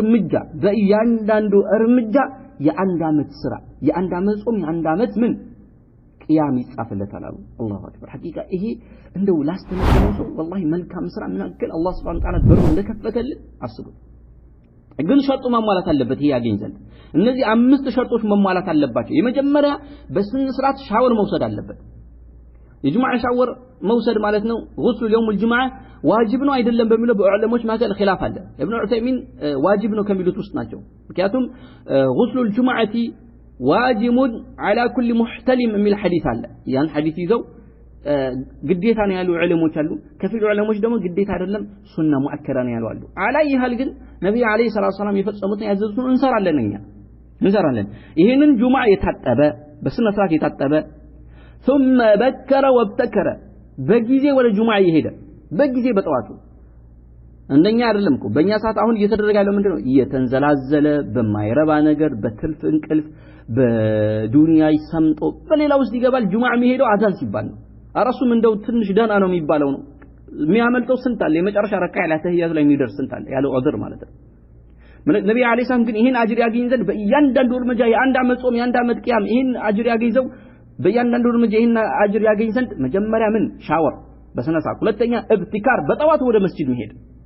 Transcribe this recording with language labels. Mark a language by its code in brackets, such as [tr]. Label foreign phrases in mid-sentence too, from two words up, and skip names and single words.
[am] እርምጃ የአንድ አመት ስራ የአንድ አመት ጾም የአንድ አመት ምን ቅያም ይጻፍለታል [ar] الله أكبر [am] ሐቂቃ ይሄ እንደው ላስተነተው ሰው والله መልካም ስራ ምን አከል አላህ [ar] سبحانه و [am] Ta'ala በሩ እንደከፈተልን አስቡት ግን ሸርጡ መሟላት አለበት ይሄ ያገኝ ዘንድ እነዚህ 5 ሸርጦች መሟላት አለባቸው የመጀመሪያ በስነ ስርዓት ሻወር መውሰድ አለበት የጁማዓ ሻወር መውሰድ ማለት ነው [ar] غسل يوم الجمعه [am] ዋጅብ ነው አይደለም በሚለው በዑለሞች መካከል ኺላፍ አለ ኢብኑ ዑሰይሚን ዋጅብ ነው ከሚሉት ውስጥ ናቸው ምክንያቱም [ar] غسل الجمعه واجب على كل محتلم [am] የሚል ሐዲስ አለ ያን ሐዲስ ይዘው ግዴታ ነው ያሉ ዑለሞች አሉ ከፊል ዑለሞች ደግሞ ግዴታ አይደለም [ar] سنة مؤكدة [am] ነው ያሉ አሉ አላይ ይሃል ግን ነብዩ [ar] عليه الصلاة السلام [am] የፈጸሙትን ያዘዙትን እንሰራለን ይሄንን ጁማዓ የታጠበ በስነ ስርዓት የታጠበ [ar] ثم بكر وابتكر [am] በጊዜ ወደ ጁማዓ ይሄደ በጊዜ በጠዋቱ እንደኛ አይደለም እኮ በእኛ ሰዓት አሁን እየተደረገ ያለው ምንድነው እየተንዘላዘለ በማይረባ ነገር በትልፍ እንቅልፍ በዱንያ ይሰምጦ በሌላ ውስጥ ይገባል ጁማዓ የሚሄደው አዛን ሲባል ነው አራሱም እንደው ትንሽ ደና ነው የሚባለው ነው የሚያመልጠው ስንት አለ የመጨረሻ ረካዓ ላይ ተህያቱ ላይ የሚደርስ ስንት አለ ያለው ዑዝር ማለት ነው ነብዩ [ar] عليه السلام [am] ግን ይሄን አጅር ያገኝ ዘንድ በእያንዳንዱ እርምጃ የአንድ አመት ጾም የአንድ አመት ቂያም ይሄን አጅር ያገኝዘው በእያንዳንዱ እርምጃ ይሄን አጅር ያገኝ ዘንድ መጀመሪያ ምን ሻወር በስነ ስርዓት ሁለተኛ ኢብቲካር በጠዋት ወደ መስጂድ መሄድ